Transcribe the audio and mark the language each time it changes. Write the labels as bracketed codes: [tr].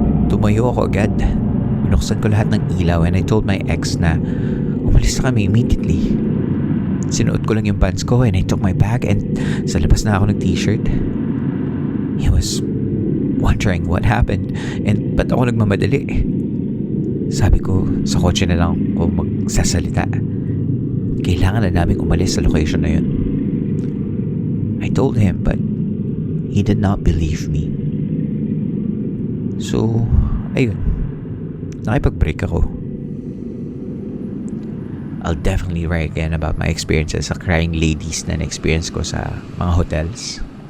[tl] Tumayo ako agad. Binuksan ko lahat ng ilaw [en] and I told my ex [tl] na umalis na kami [en] immediately. [tl] Sinuot ko lang yung pants ko [en] and I took my bag [tl] and sa labas na ako ng t-shirt. [en] He was wondering what happened and [tl] ba't ako nagmamadali. Sabi ko, sa kotse na lang ako magsasalita. Kailangan na naming umalis sa location na yun. [en] I told him but he did not believe me. [tl] So, ayun. Nakipag-break ako. [en] I'll definitely write again about my experiences [tl] sa crying ladies na na-experience ko sa mga hotels.